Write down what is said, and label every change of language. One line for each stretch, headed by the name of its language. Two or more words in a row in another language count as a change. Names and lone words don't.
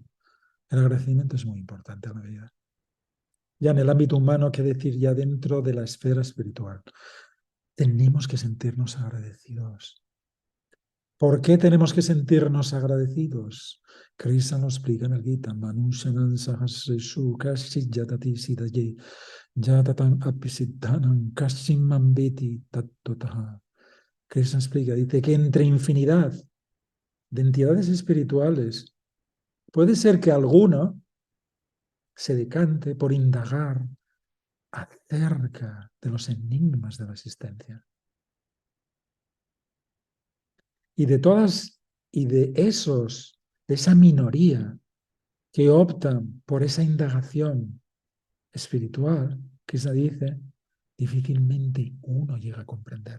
Spanish: El agradecimiento es muy importante en la vida. Ya en el ámbito humano, qué decir ya dentro de la esfera espiritual. Tenemos que sentirnos agradecidos. ¿Por qué tenemos que sentirnos agradecidos? Krishna nos explica en el Gita.
Sanskrit: मनुष्याणां सहस्रेषु कश्चिद्यतति सिद्धये यततामपि सिद्धानां कश्चिन्मां वेत्ति तत्त्वतः.
Spanish: Krishna explica, dice que entre infinidad de entidades espirituales puede ser que alguno se decante por indagar acerca de los enigmas de la existencia. Y de todas, y de esos, de esa minoría que optan por esa indagación espiritual, que se dice, difícilmente uno llega a comprender.